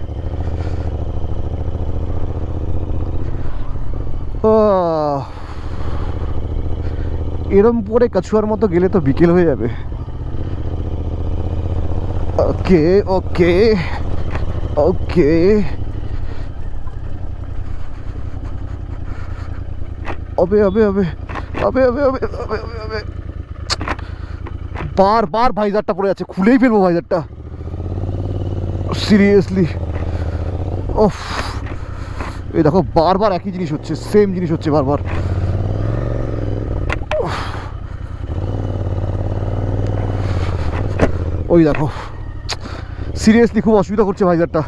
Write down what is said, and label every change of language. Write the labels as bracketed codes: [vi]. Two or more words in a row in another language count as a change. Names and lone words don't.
[bn] এরম পরে কাছুয়ার মতো গেলে তো বিকেল হয়ে যাবে। ওকে ওকে ওকে। [hi] अबे अबे अबे अबे अबे अबे अबे अबे अबे बार बार भाईजारটা [bn] পড়ে যাচ্ছে, খুলেই ফেলবো ভাইজারটা সিরিয়াসলি। ওফ, এই দেখো বারবার একই জিনিস হচ্ছে, সেম জিনিস হচ্ছে বারবার। ওই দেখো সিরিয়াসলি খুব অসুবিধা করছে ভাইজারটা।